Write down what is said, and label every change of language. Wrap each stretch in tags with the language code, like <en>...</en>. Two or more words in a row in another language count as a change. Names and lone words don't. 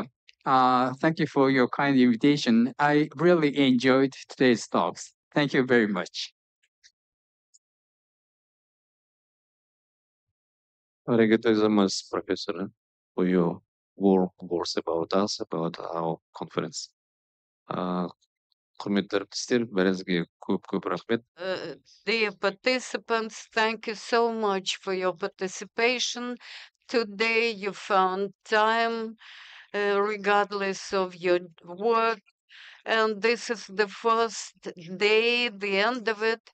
<en>Thank you for your kind invitation. I really enjoyed today's talks. Thank you very much. Arigato Professor, for your warm words about us, about our conference.</en> <kk>Құрметті әріптестер, бәріңізге көп рахмет.</kk> <en>Dear participants, thank you so much for your participation. Today you found time, regardless of your work. And this is the first day, the end of it.</en>